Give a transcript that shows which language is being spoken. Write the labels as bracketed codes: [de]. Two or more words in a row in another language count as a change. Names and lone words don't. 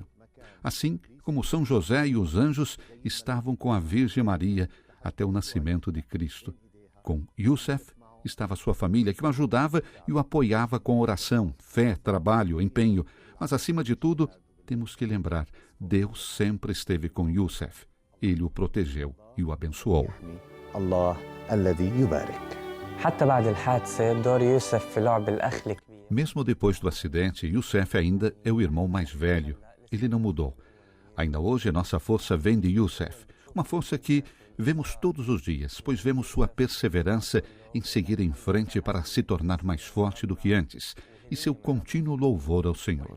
[pt] Assim como São José e os anjos estavam com a Virgem Maria até o nascimento de Cristo. Com Youssef estava sua família, que o ajudava e o apoiava com oração, fé, trabalho, empenho. Mas, acima de tudo, temos que lembrar, Deus sempre esteve com Youssef. Ele o protegeu e o abençoou. [ar] الله الذي يبارك. [pt] Mesmo depois do acidente, Youssef ainda é o irmão mais velho. Ele não mudou. Ainda hoje, nossa força vem de Youssef. Uma força que vemos todos os dias, pois vemos sua perseverança em seguir em frente para se tornar mais forte do que antes, e seu contínuo louvor ao Senhor.